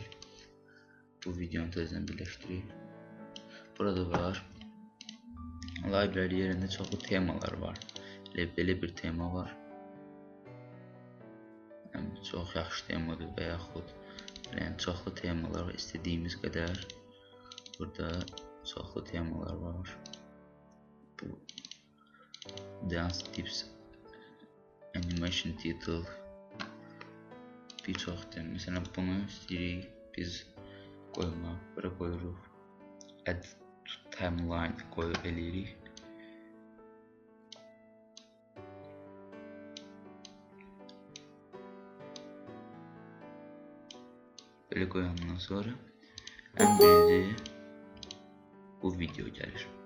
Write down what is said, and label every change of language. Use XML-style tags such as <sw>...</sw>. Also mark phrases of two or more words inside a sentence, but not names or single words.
<az>Bu videonu tezdən birləşdirik. Burada var library yerində çoxlu temalar var. Belə bir tema var. Çox yaxşı temadır və yaxud çoxlu temalar var. İstədiyimiz qədər burada çoxlu temalar var.</az> <en>Bu dance tips, animation title,</en> <az>bir çox tema. Məsələn, bunu istəyirik biz qoymaq. Bura qoyuruq.</az> <en>Add to timeline eləyirik.</en> <az>Belə qoyandan sonra ən birinci bu video gəlir.</az>